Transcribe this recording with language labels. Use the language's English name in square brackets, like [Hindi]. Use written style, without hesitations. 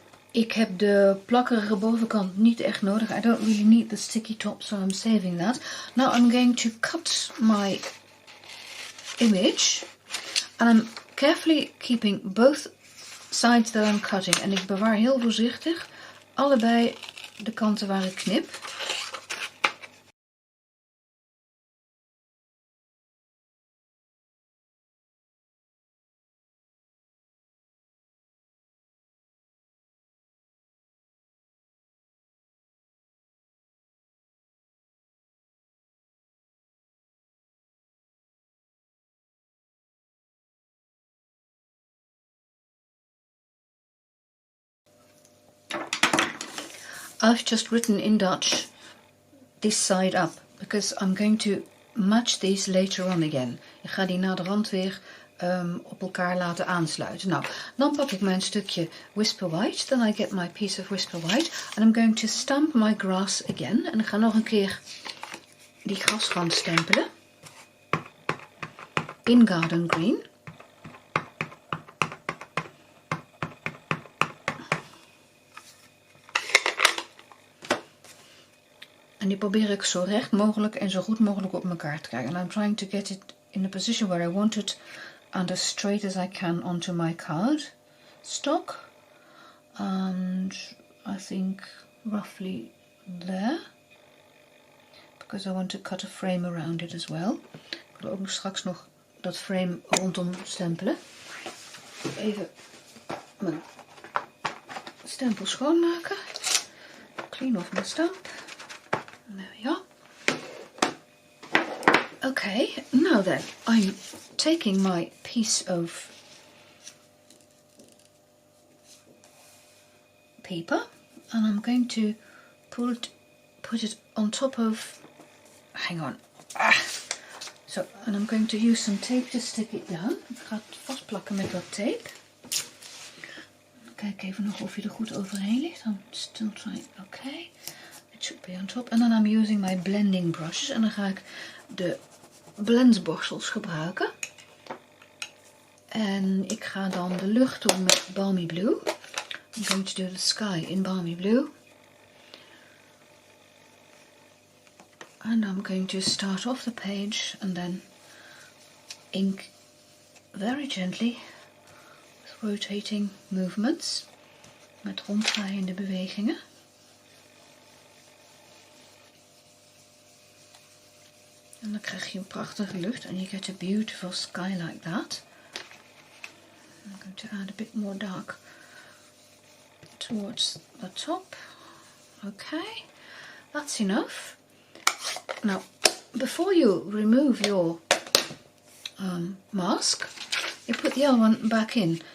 [Dutch] Ik heb de plakkerige bovenkant niet echt nodig. [English] I don't really need the sticky top, so I'm saving that. Now I'm going to cut my image. And I'm carefully keeping both sides that I'm cutting. [Dutch] En ik bewaar heel voorzichtig allebei de kanten waar ik knip. [English] I've just written in Dutch this side up, because I'm going to match these later on again. [Dutch] Ik ga die naderhand weer op elkaar laten aansluiten. Nou, dan pak ik mijn stukje Whisper White. [English] Then I get my piece of Whisper White. And I'm going to stamp my grass again. [Dutch] En ik ga nog een keer die grasrand stempelen. [English] In Garden Green. [Dutch] En die probeer ik zo recht mogelijk en zo goed mogelijk op elkaar te krijgen. [English] And I'm trying to get it in a position where I want it and as straight as I can onto my card stock. And I think roughly there. Because I want to cut a frame around it as well. [Dutch] Ik wil ook straks nog dat frame rondom stempelen. Even mijn stempel schoonmaken. [English] Clean off my stamp. There we are. Okay, now then, I'm taking my piece of paper and I'm going to put it on top of, hang on, so, and I'm going to use some tape to stick it down. [Dutch] Ik ga het vastplakken met dat tape. Kijk even nog of hij er goed overheen ligt. [English] I'm still trying, okay. It should be on top. And then I'm using my blending brushes. [Dutch] En dan ga ik de blendborsels gebruiken. En ik ga dan de lucht doen met Balmy Blue. [English] I'm going to do the sky in Balmy Blue. And I'm going to start off the page and then ink very gently with rotating movements. [Dutch] Met ronddraaiende bewegingen. En dan krijg je een prachtige lucht [English] and you get a beautiful sky like that. I'm going to add a bit more dark towards the top. Okay, that's enough. Now, before you remove your mask, you put the other one back in.